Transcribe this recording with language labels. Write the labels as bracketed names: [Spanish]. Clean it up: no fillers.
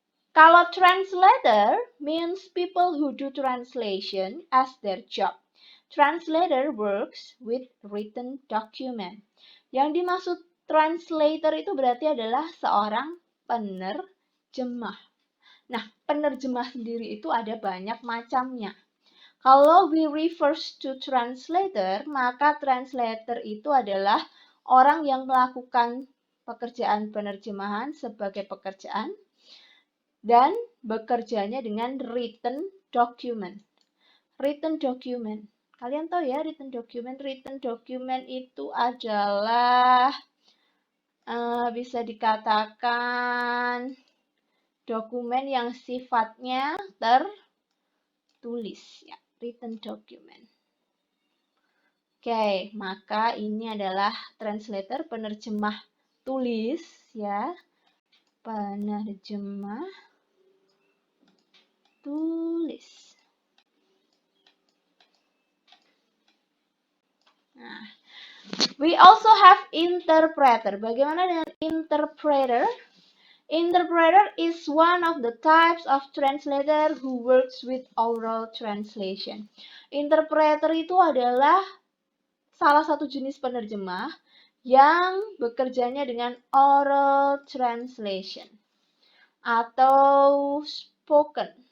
[Indonesian] Kalau [English] translator means people who do translation as their job. Translator works with written document. [Indonesian] Yang dimaksud translator itu berarti adalah seorang penerjemah. Nah, penerjemah sendiri itu ada banyak macamnya. Kalau [English] we refers to translator, [Indonesian] maka translator itu adalah orang yang melakukan pekerjaan penerjemahan sebagai pekerjaan dan bekerjanya dengan written document. Written document. Kalian tahu ya written document? Written document itu adalah bisa dikatakan dokumen yang sifatnya tertulis, ya, written document. Oke, maka ini adalah translator, penerjemah tulis, ya, penerjemah tulis. [English] Nah, we also have interpreter. [Indonesian] Bagaimana dengan interpreter? [English] Interpreter is one of the types of translator who works with oral translation. [Indonesian] Interpreter itu adalah salah satu jenis penerjemah yang bekerjanya dengan oral translation atau spoken.